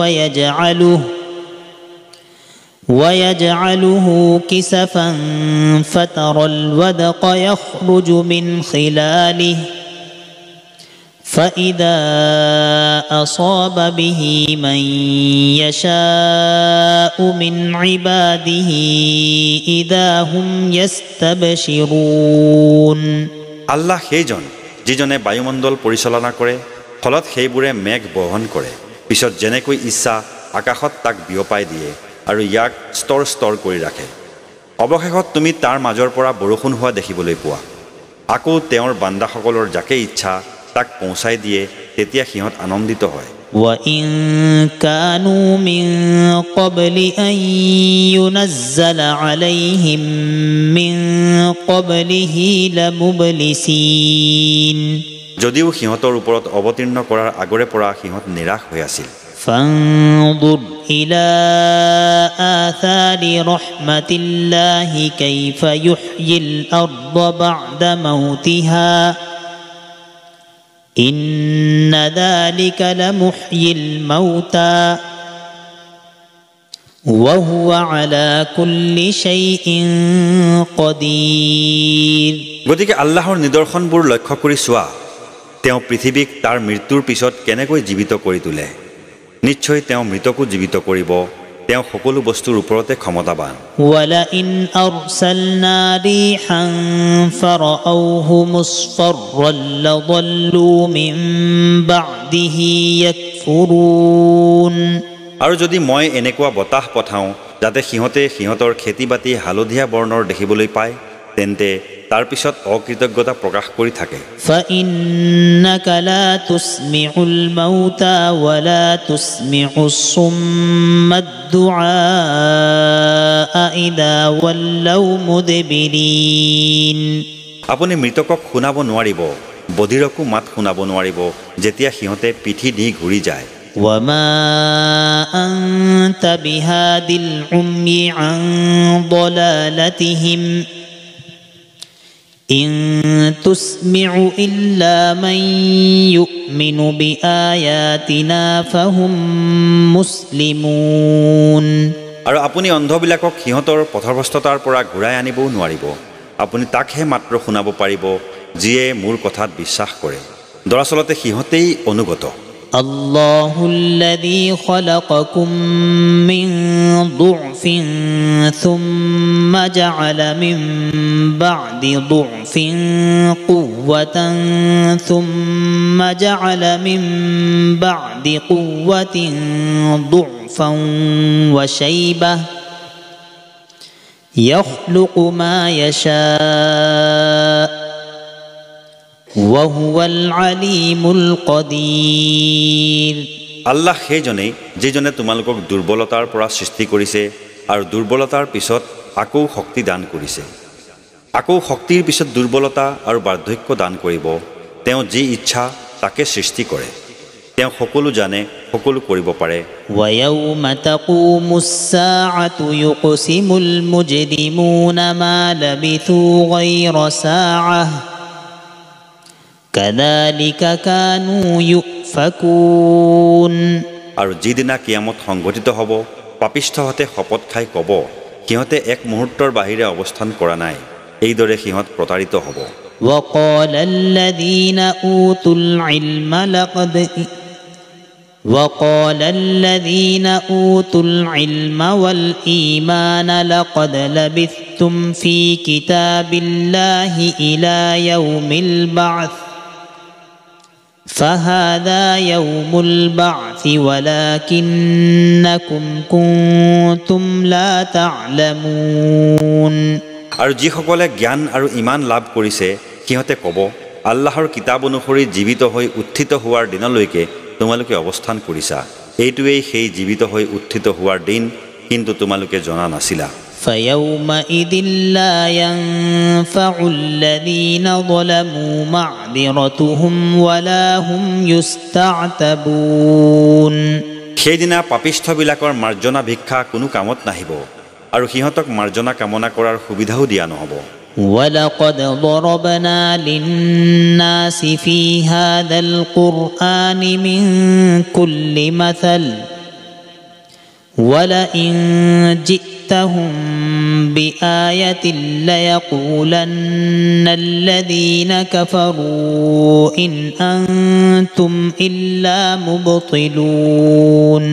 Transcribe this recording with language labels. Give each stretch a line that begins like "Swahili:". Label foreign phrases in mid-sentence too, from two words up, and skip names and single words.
Arabic: ويجعله كسفا فترى الودق يخرج من خلاله فإذا أصاب به من يشاء من عباده إذا هم يستبشرون
Assamese: আল্লাহ সেইজন যিজনে বায়ুমণ্ডল পৰিচালনা কৰে ফলত সেইবোৰে মেঘ বহন কৰে পিছত যেনেকৈ ইচ্ছা আকাশত তাক বিয়পাই দিয়ে আৰু ইয়াক স্তৰ স্তৰ কৰি ৰাখে অৱশেষত তুমি তাৰ মাজৰ পৰা বৰষুণ হোৱা দেখিবলৈ পোৱা আকৌ তেওঁৰ বান্দাসকলৰ যাকে ইচ্ছা তাক পৌঁছাই দিয়ে তেতিয়া সিহঁত আনন্দিত হয়
Arabic: وَإِن كَانُوا مِن قَبْلِ أَن يُنَزَّلَ عَلَيْهِم مِّن قَبْلِهِ لَمُبْلِسِينَ
Assamese: যদিও সিহঁতৰ ওপৰত অৱতীৰ্ণ কৰাৰ আগৰে পৰা সিহঁত নিৰাশ হৈ আছিল
Arabic: فانظر إلى آثار رحمة الله كيف يحيي الأرض بعد موتها إن ذلك لمحيي الموتى وهو على كل شيء قدير
Assamese: গতিকে আল্লাহৰ নিদৰ্শনবোৰ লক্ষ্য কৰি চোৱা তেওঁ পৃথিৱীক তাৰ মৃত্যুৰ পিছত কেনেকৈ জীৱিত কৰি তোলে নিশ্চয় তেওঁ মৃতকো জীৱিত কৰিব তেওঁ সকলো বস্তুৰ ওপৰতে ক্ষমতাবান
Arabic: ولئن أرسلنا ريحا فرأوه مصفرا لظلوا من بعده يكفرون
Assamese: আৰু যদি মই এনেকুৱা বতাহ পঠাওঁ যাতে সিহঁতৰ খেতি-বাতি হালধীয়া বৰ্ণৰ দেখিবলৈ পায় তেন্তে তাৰ পিছত অকৃতজ্ঞতা প্ৰকাশ কৰি থাকে
Arabic: فإنك لا تسمع الموتى ولا تسمع الصم الدعاء إذا ولوا مدبرين
Assamese: আপুনি মৃতকক শুনাব নোৱাৰিব বধিৰকো মাত শুনাব নোৱাৰিব যেতিয়া সিহঁতে পিঠি দি ঘূৰি যায়
Arabic: وما أنت بهاد العمي عن ضلالتهم إن تسمع إلا من يؤمن بآياتنا فهم مسلمون
Assamese: আৰু আপুনি অন্ধবিলাকক সিহঁতৰ পথভ্ৰষ্টতাৰ পৰা ঘূৰাই আনিবও নোৱাৰিব আপুনি তাকহে মাত্ৰ শুনাব পাৰিব যিয়ে মোৰ কথাত বিশ্বাস কৰে দৰাচলতে সিহঁতেই অনুগত
Arabic: الله الذي خلقكم من ضعف ثم جعل من بعد ضعف قوة ثم جعل من بعد قوة ضعفا وشيبة يخلق ما يشاء وهو العليم القدير
Assamese: আল্লাহ সেইজনেই যিজনে তোমালোকক দুৰ্বলতাৰ পৰা সৃষ্টি কৰিছে আৰু দুৰ্বলতাৰ পিছত আকৌ শক্তি দান কৰিছে আকৌ শক্তিৰ পিছত দুৰ্বলতা আৰু বাৰ্ধক্য দান কৰিব তেওঁ যি ইচ্ছা তাকে সৃষ্টি কৰে তেওঁ সকলো জানে সকলো কৰিব পাৰে
Arabic: ويوم تقوم الساعة يقسم المجرمون ما لبثوا غير ساعة كذلك كانوا يؤفكون
Assamese: আৰু যিদিনা কিয়ামত সংঘটিত হ'ব পাপিষ্ঠহঁতে শপত খাই ক'ব সিহঁতে এক মুহূৰ্তৰ বাহিৰে অৱস্থান কৰা নাই এইদৰে সিহঁত প্ৰতাৰিত হ'ব
Arabic: وقال الذين أوتوا العلم والإيمان لقد لبثتم في كتاب الله إلى يوم البعث فهذا يوم البعث ولكنكم كنتم لا تعلمون
Assamese: আৰু যিসকলে জ্ঞান আৰু ইমান লাভ কৰিছে সিহঁতে ক'ব আল্লাহৰ কিতাপ অনুসৰি জীৱিত হৈ উত্থিত হোৱাৰ দিনলৈকে তোমালোকে অৱস্থান কৰিছা এইটোৱেই সেই জীৱিত হৈ উত্থিত হোৱাৰ দিন কিন্তু তোমালোকে জনা নাছিলা
Arabic: فيومئذ لا ينفع الذين ظلموا معذرتهم ولا هم يستعتبون
Assamese: সেইদিনা পাপিষ্ঠবিলাকৰ মাৰ্জনা ভিক্ষা কোনো কামত নাহিব আৰু সিহঁতক মাৰ্জনা কামনা কৰাৰ সুবিধাও দিয়া নহ'ব
Arabic: ولقد ضربنا للناس في هذا القرآن من كل مثل ولئن جئتهم بآية ليقولن الذين كفروا إن أنتم إلا مبطلون